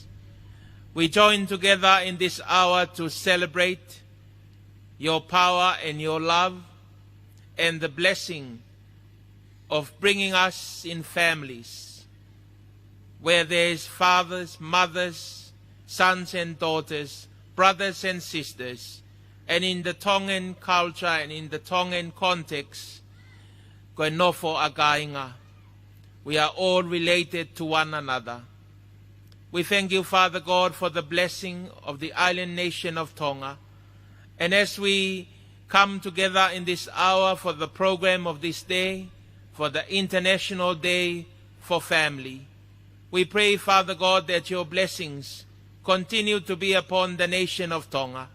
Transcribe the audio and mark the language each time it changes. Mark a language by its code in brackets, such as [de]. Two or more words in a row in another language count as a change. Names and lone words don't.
[en] We join together in this hour to celebrate your power and your love and the blessing of bringing us in families where there is fathers, mothers, sons and daughters, brothers and sisters, and in the Tongan culture and in the Tongan context, [to] koe nofo againga, [en] we are all related to one another. We thank you, Father God, for the blessing of the island nation of Tonga. And as we come together in this hour for the program of this day, for the International Day for Family, we pray, Father God, that your blessings continue to be upon the nation of Tonga.